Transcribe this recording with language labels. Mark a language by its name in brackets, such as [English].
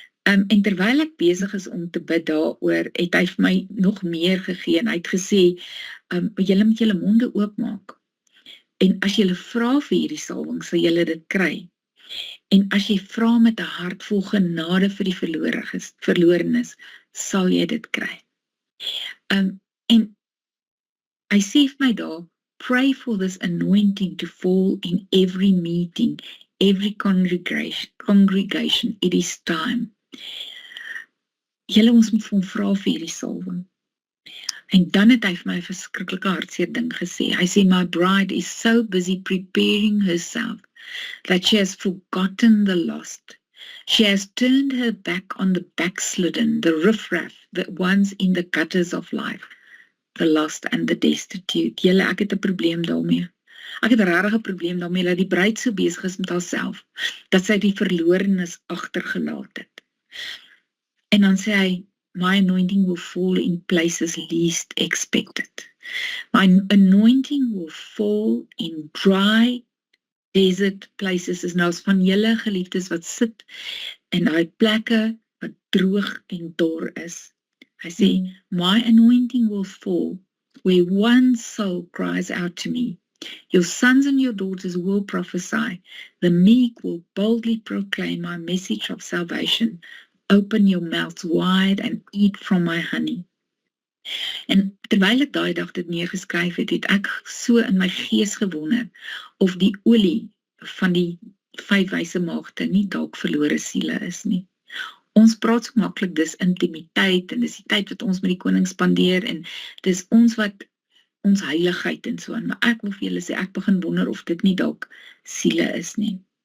[Afrikaans] En terwyl ek besig is om te bid daaroor, het hy vir my nog meer gegee, en hy het gesê, julle moet julle monde oopmaak. En as jy vra vir hierdie salwing, sal jy dit kry. En as jy vra met 'n hart vol genade vir die verlorenes, sal jy dit kry. En hy sê vir my daar, [English] pray for this anointing to fall in every meeting, every congregation, it is time. [Afrikaans] Julle, ons moet vir hom vra vir hierdie salwing. En dan het hy vir my 'n verskriklike hartseer ding gesê. Hy sê, [English] my bride is so busy preparing herself that she has forgotten the lost. She has turned her back on the backslidden, the riffraff, the ones in the gutters of life, the lost and the destitute. [Afrikaans] Julle, ek het 'n probleem daarmee. Ek het regtig 'n probleem daarmee dat die bruid so besig is met haarself, dat sy die verlorenes agtergelaat het. En dan sê hy, [English] my anointing will fall in places least expected. My anointing will fall in dry desert places. [Afrikaans] Is nou van julle geliefdes wat sit in daai plekke wat droog en dor is. Hy sê, [English] my anointing will fall where one soul cries out to me. Your sons and your daughters will prophesy. The meek will boldly proclaim my message of salvation. Open your mouths wide and eat from my honey. [Afrikaans] En terwyl ek daai dag dit neergeskryf het ek so in my gees gewonder of die olie van die 5 wyse maagde nie dalk verlore siele is nie. Ons praat so maklik, dis intimiteit en dis die tyd wat ons met die koning spandeer en dis ons wat ons heiligheid en so aan, maar ek wil vir julle sê, ek begin wonder of dit nie dalk siele is nie.